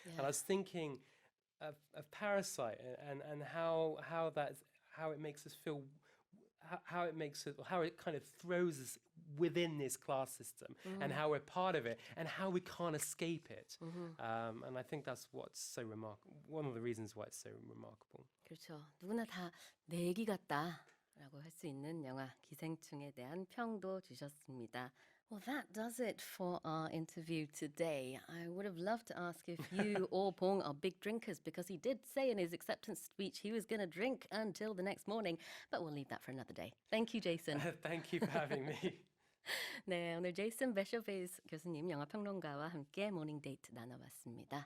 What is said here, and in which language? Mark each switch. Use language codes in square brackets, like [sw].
[en] And I was thinking of Parasite and how it makes us feel, how it kind of throws us within this class system and how we're part of it and how we can't escape it. And I think that's what's so remarkable. One of the reasons why it's so remarkable. [ko] 그렇죠. 누구나 다 내 얘기 같다라고 할 수 있는 영화 기생충에 대한 평도 주셨습니다. [en] Well, that does it for our interview today. I would have loved to ask if you or Bong are big drinkers because he did say in his acceptance speech he was going to drink until the next morning, but we'll leave that for another day. Thank you, Jason. Thank you for having me. [ko] 네, 오늘 제이슨 베셔베이스 교수님 영화평론가와 함께 모닝데이트 나눠봤습니다.